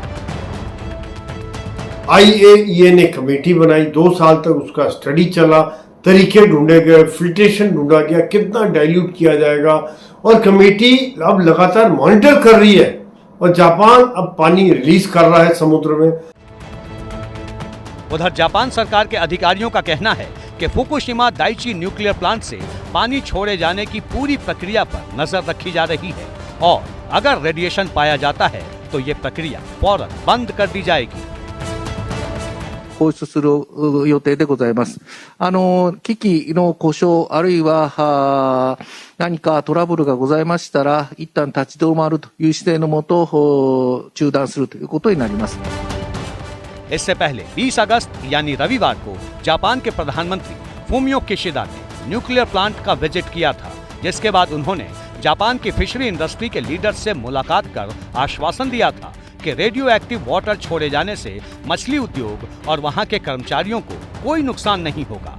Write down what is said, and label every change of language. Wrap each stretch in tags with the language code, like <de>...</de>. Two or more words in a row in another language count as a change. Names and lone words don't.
<hi>IAEA ने कमेटी बनाई, 2 साल तक उसका स्टडी चला, तरीके ढूंढे गए, फिल्ट्रेशन ढूंढा गया, कितना डाइल्यूट किया जाएगा, और कमेटी अब लगातार मॉनिटर कर रही है और जापान अब पानी रिलीज कर रहा है समुद्र में। उधर जापान सरकार के अधिकारियों का कहना है कि फुकुशिमा दाइची</hi> <en>nuclear plant</en> <hi>से पानी छोड़े जाने की पूरी प्रक्रिया पर नजर रखी जा रही है और अगर रेडिएशन पाया जाता है तो ये प्रक्रिया फौरन बंद कर दी जाएगी।</hi> <ja>放出する予定でございます。機器の故障あるいは何かトラブルがございましたら、一旦立ち止まるという姿勢のもと中断するということになります。</ja> <hi>इससे पहले 20 अगस्त यानी रविवार को जापान के प्रधानमंत्री फूमियो किशिदा ने</hi> <en>nuclear plant</en> <hi>का विजिट किया था, जिसके बाद उन्होंने जापान की</hi> <en>fishery industry</en> <hi>के लीडर से मुलाकात कर आश्वासन दिया था कि</hi> <en>radio active water</en> <hi>छोड़े जाने से मछली उद्योग और वहां के कर्मचारियों को कोई नुकसान नहीं होगा।</hi>